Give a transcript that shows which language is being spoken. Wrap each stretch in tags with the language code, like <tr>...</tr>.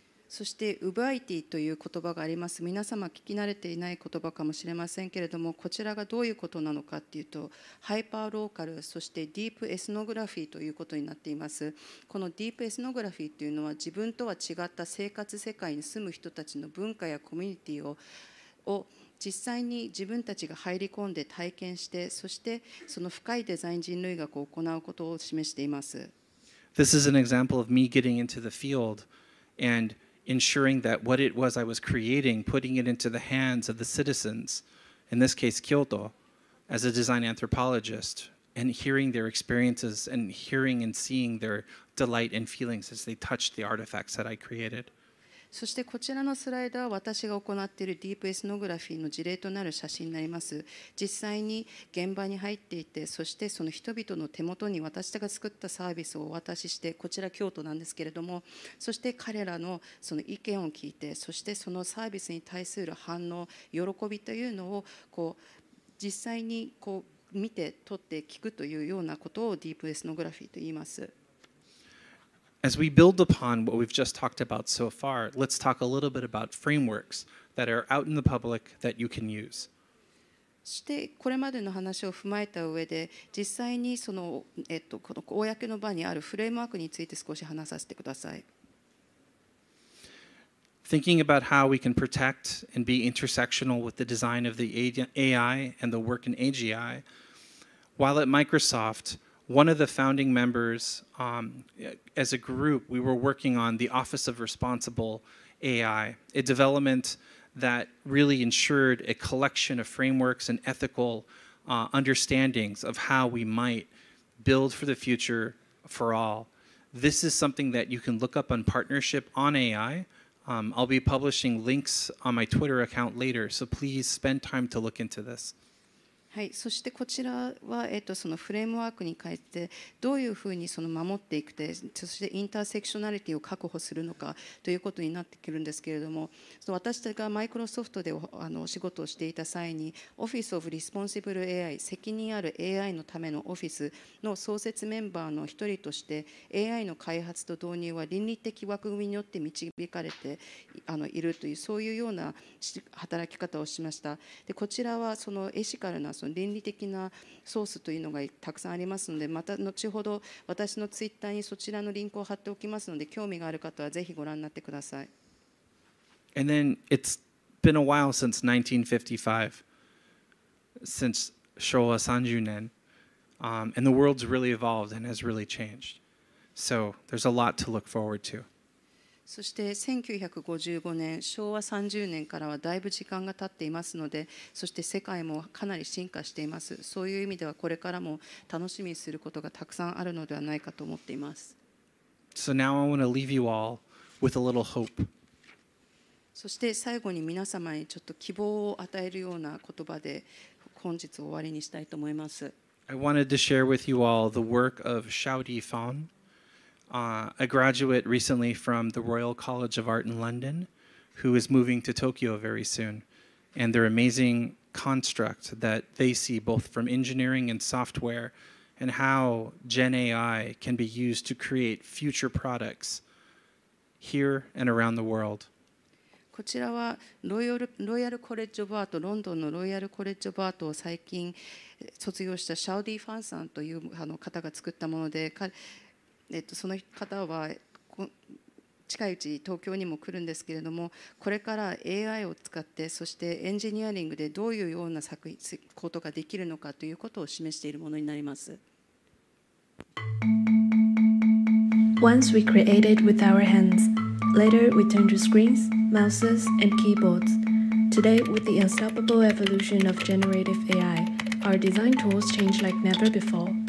<ja>そしてウバイティという言葉があります。皆様聞き慣れていない言葉かもしれませんけれども、こちらがどういうことなのかっていうと、ハイパーローカル、そしてディープエスノグラフィーということになっています。このディープエスノグラフィーというのは、自分とは違った生活世界に住む人たちの文化やコミュニティを実際に自分たちが入り込んで体験して、そしてその深いデザイン人類学を行うことを示しています。</ja> <en>This is an example of me getting into the field and ensuring that what it was I was creating, putting it into the hands of the citizens, in this case Kyoto, as a design anthropologist, and hearing their experiences and hearing and seeing their delight and feelings as they touched the artifacts that I created.</en> <ja>そしてこちらのスライドは私が行っているディープエスノグラフィーの事例となる写真になります。実際に現場に入っていて、そしてその人々の手元に私が作ったサービスをお渡しして、こちら京都なんですけれども、そして彼らのその意見を聞いて、そしてそのサービスに対する反応、喜びというのを実際に見て取って聞くというようなことをディープエスノグラフィーと言います。</ja> <en>As we build upon what we've just talked about so far, let's talk a little bit about frameworks that are out in the public that you can use.</en> <ja>そしてこれまでの話を踏まえた上で、実際にこの公の場にあるフレームワークについて少し話させてください。</ja> <en>Thinking about how we can protect and be intersectional with the design of the AI and the work in AGI, while at Microsoft, one of the founding members, as a group, we were working on the Office of Responsible AI, a development that really ensured a collection of frameworks and ethical understandings of how we might build for the future for all. This is something that you can look up on Partnership on AI. I'll be publishing links on my Twitter account later, so please spend time to look into this.</en> <ja>はい、そしてこちらは、そのフレームワークに変えてどういうふうに守っていくて、そしてインターセクショナリティを確保するのかということになってくるんですけれども、私たちがマイクロソフトでお仕事をしていた際に、オフィス・オブ・リスポンシブル AI、責任ある AI のためのオフィスの創設メンバーの一人として、AI の開発と導入は倫理的枠組みによって導かれているという、そういうような働き方をしました。でこちらはそのエシカルな倫理的なソースというのがたくさんありますので、また後ほど私のツイッターにそちらのリンクを貼っておきますので、興味がある方はぜひご覧になってください。</ja> <en>And then it's been a while since 1955, since 昭和30年, and the world's really evolved and has really changed. So there's a lot to look forward to.</en> <ja>そして1955年、昭和30年からはだいぶ時間が経っていますので、そして世界もかなり進化しています。そういう意味ではこれからも楽しみにすることがたくさんあるのではないかと思っています。</ja> <en>So now I want to leave you all with a little hope.</en> <ja>そして最後に皆様にちょっと希望を与えるような言葉で本日を終わりにしたいと思います。</ja> <en>I wanted to share with you all the work of Xiaodi Fan.A graduate recently from the Royal College of Art in London, who is moving to Tokyo very soon, and their amazing construct that they see both from engineering and software, and how Gen AI can be used to create future products here and around the world.</en> <ja>こちらはロイヤルコレッジ・オブ・アート、ロンドンのロイヤルコレッジ・オブ・アートを最近卒業したシャウディ・ファンさんという方が作ったもので、その方は近いうち東京にも来るんですけれども、これから AI を使って、そしてエンジニアリングでどういうようなことができるのかということを示しているものになります。</ja> <en>Once we created with our hands, later we turned to screens, mouses, and keyboards. Today, with the unstoppable evolution of generative AI, our design tools change like never before.</en>